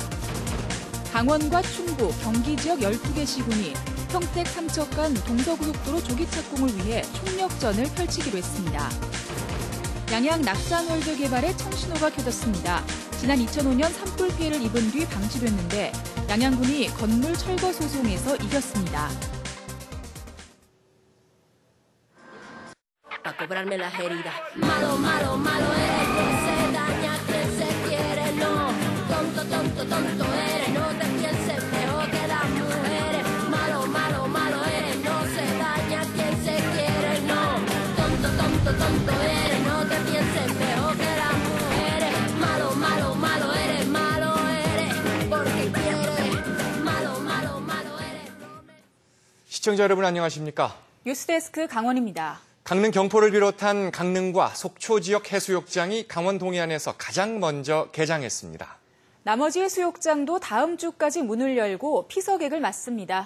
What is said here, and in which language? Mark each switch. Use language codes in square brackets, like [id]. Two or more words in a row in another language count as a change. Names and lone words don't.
[ko] 강원과 충북, 경기 지역 12개 시군이 평택, 삼척 간 동서고속도로 조기 착공을 위해 총력전을 펼치기로 했습니다. 양양 낙산월드 개발에 청신호가 켜졌습니다. 지난 2005년 산불 피해를 입은 뒤 방치됐는데 양양군이 건물 철거 소송에서 이겼습니다. [es] A cobrarme las heridas. Malo, malo, malo eres, no se daña quien se quiere, no. Tonto, tonto, tonto eres, no te pienses mejor que las mujeres. Malo, malo, malo eres, no se daña quien se quiere, no. Tonto, tonto, tonto eres, no te pienses mejor que las mujeres. Malo, malo, malo eres, porque quieres. Malo, malo, malo eres. [ko] 시청자 여러분 안녕하십니까? 뉴스데스크 강원입니다. 강릉 경포를 비롯한 강릉과 속초 지역 해수욕장이 강원 동해안에서 가장 먼저 개장했습니다. 나머지 해수욕장도 다음 주까지 문을 열고 피서객을 맞습니다.